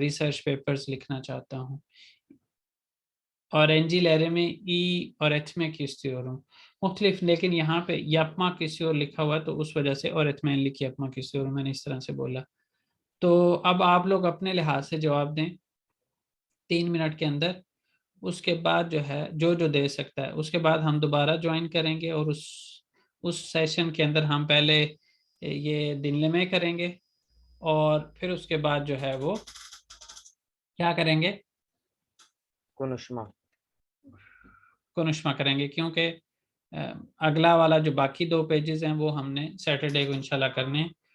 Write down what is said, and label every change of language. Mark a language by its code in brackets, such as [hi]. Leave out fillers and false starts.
[hi] Research papers लिखना चाहता हूँ. [tr] öğrencilerime [hi] में [tr] iyi öğretmek istiyorum. [hi] मुख्तलिफ, लेकिन यहाँ पे [tr] yapmak istiyor [hi] लिखा हुआ तो उस वजह से [tr] öğretmenlik yapmak istiyorum [hi] मैंने इस तरह से बोला. तो अब आप लोग अपने लिहाज से जवाब दें 3 मिनट के अंदर. उसके बाद जो है जो दे सकता है उसके बाद हम दोबारा ज्वाइन करेंगे और उस सेशन के अंदर हम पहले ये दिनले में करेंगे और फिर उसके बाद जो है वो क्या करेंगे, कुनुष्मा करेंगे, क्योंकि अगला वाला जो बाकी 2 पेजेस हैं वो हमने सैटरडे को इंशाल्लाह करने हैं.